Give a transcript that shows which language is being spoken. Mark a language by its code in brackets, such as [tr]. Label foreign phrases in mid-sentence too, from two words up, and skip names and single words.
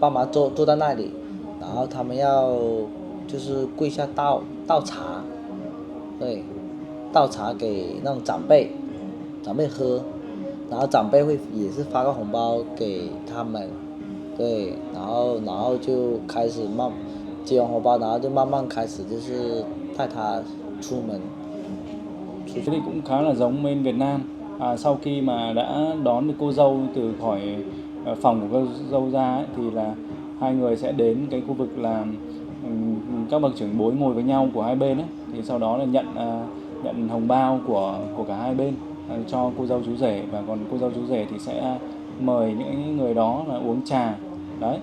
[zh] 爸妈坐在那里，然后他们要就是跪下倒茶，对，倒茶给那种长辈喝，然后长辈会也是发个红包给他们，对，然后就开始接完红包，然后就慢慢开始就是带他出门。 [vi] Thế thì cũng khá là giống bên Việt Nam. Sau khi mà đã đón được cô dâu từ khỏi phòng của cô dâu ra ấy, thì là hai người sẽ đến cái khu vực là các bậc trưởng bối ngồi với nhau của hai bên ấy, thì sau đó là nhận hồng bao của cả hai bên cho cô dâu chú rể, và còn cô dâu chú rể thì sẽ mời những người đó là uống trà đấy.